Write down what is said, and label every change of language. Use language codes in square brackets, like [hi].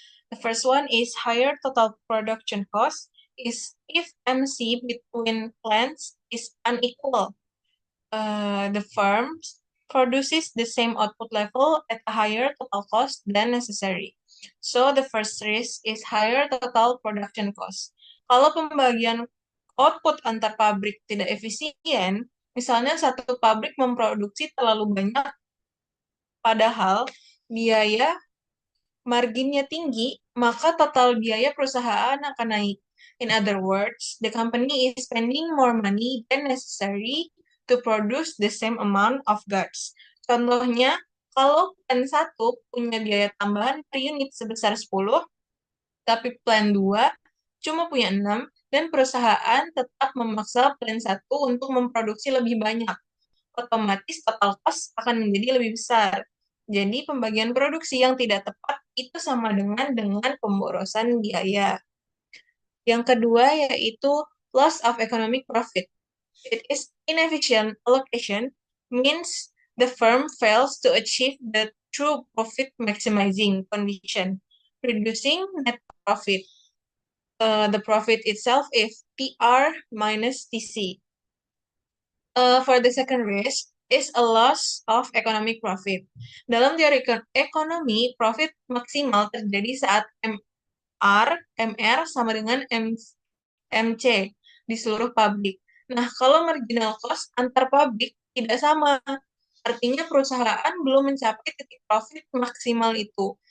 [en] The first one is higher total production cost is if MC between plants is unequal. The firm produces the same output level at a higher total cost than necessary. So the first risk is higher total production cost. [id] Kalau pembagian output antar pabrik tidak efisien, misalnya satu pabrik memproduksi terlalu banyak, padahal biaya marginnya tinggi, maka total biaya perusahaan akan naik. [en] In other words, the company is spending more money than necessary to produce the same amount of goods. [id] Contohnya, kalau plan 1 punya biaya tambahan per unit sebesar 10, tapi plan 2 cuma punya 6, dan perusahaan tetap memaksa plan 1 untuk memproduksi lebih banyak. Otomatis total cost akan menjadi lebih besar. Jadi pembagian produksi yang tidak tepat itu sama dengan pemborosan biaya. Yang kedua yaitu [en] loss of economic profit. It is inefficient allocation means the firm fails to achieve the true profit maximizing condition, reducing net profit. The profit itself is PR minus TC. For the second risk is a loss of economic profit. [id] Dalam teori ekonomi, profit maksimal terjadi saat MR sama dengan MC di seluruh pabrik. Nah, kalau marginal cost antar pabrik tidak sama. Artinya perusahaan belum mencapai titik profit maksimal itu.